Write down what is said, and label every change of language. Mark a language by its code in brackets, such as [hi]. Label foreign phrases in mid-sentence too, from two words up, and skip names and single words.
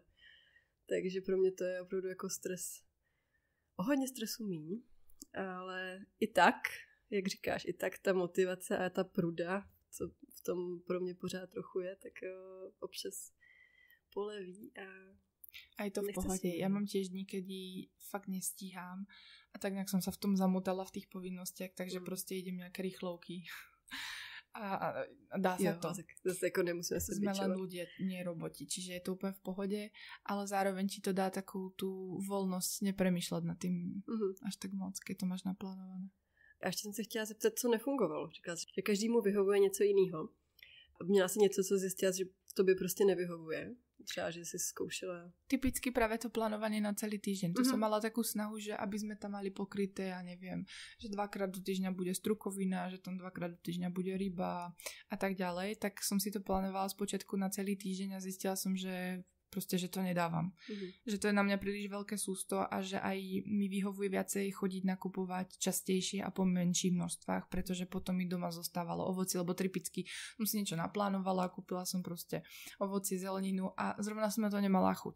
[cs] Takže pro mě to je opravdu jako stres. O hodně stresu míň, ale i tak, jak říkáš, i tak ta motivace a ta pruda, co v tom pro mě pořád trochu je, tak občas poleví [sk] a je to v pohode. Ja mám tiež dní, kedy fakt nestíhám a tak nejak som sa v tom zamotala v tých povinnostiach, takže proste idem nejaké rýchlovky. A dá sa to. Zase jako nemusíme sa Sme len ľudia, nie roboti, čiže je to úplne v pohode, ale zároveň ti to dá takú tú voľnosť nepremýšľať nad tým až tak moc, keď to máš naplánované. [cs] A ještě jsem se chtěla zeptat, co nefungovalo. Říkala jsi, že každému vyhovuje něco jiného. Měla jsi něco, co zjistila, že tobě prostě nevyhovuje? Třeba, že si zkoušela... [sk] Typicky práve to plánovanie na celý týždeň. To som mala takú snahu, že aby sme tam mali pokryté, ja neviem, že 2-krát do týždňa bude strukovina, že tam 2-krát do týždňa bude ryba a tak ďalej. Tak som si to plánovala spočiatku na celý týždeň a zistila som, že proste, že to nedávam. Že to je na mňa príliš veľké sústo a že aj mi vyhovuje viacej chodiť nakupovať častejšie a po menších množstvách, pretože potom mi doma zostávalo ovocie, lebo typicky som si niečo naplánovala, kúpila som proste ovocie, zeleninu a zrovna som na to nemala chuť.